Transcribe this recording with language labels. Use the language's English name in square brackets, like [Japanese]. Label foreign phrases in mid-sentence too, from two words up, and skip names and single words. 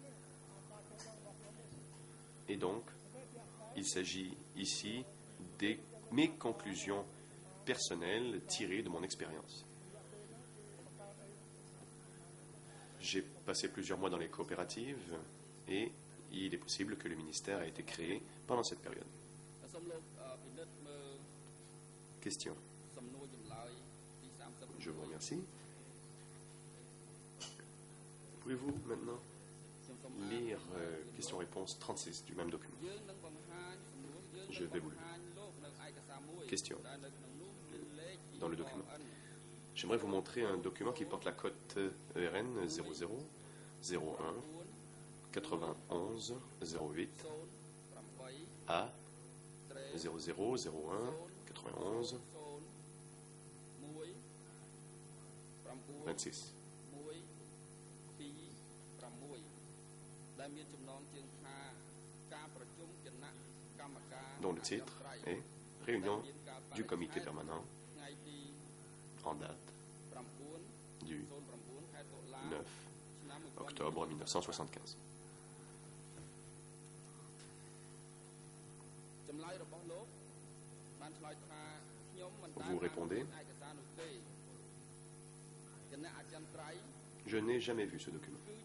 [French] Et donc, il s'agit ici de mes conclusions personnelles tirées de mon expérience. J'ai passé plusieurs mois dans les coopératives et il est possible que le ministère ait été créé pendant cette période. [Khmer] សូមលោកពិនិត្យមើល [French] Question. [Khmer] សំណួរចម្លើយទី30 [French] Je vous remercie. Pouvez-vous maintenant [Khmer] ខ្ញុំសូមអាន [French] lire question-réponse 36 du même document? [Khmer] យើងនឹងបង្ហាញសំណួរយើង [French] Je [Khmer] នឹង [French] vais [Khmer] បង្ [French] vous [Khmer] ហាញលោកនៅឯកសារមួយ [French] Question. [Khmer] ដែលនៅក្នុងនោះមានលេខ [French] Dans le document. J'aimerais vous montrer un document qui porte la cote ERN 0001 91 08 08 A 00 01 91 26. [Khmer] ដែលមានចំណងជើងថាការប្រជុំគណៈកម្មការ [French] dont le titre est Réunion du comité permanent en date du 9 octobre 1975. Vous répondez: je n'ai jamais vu ce document.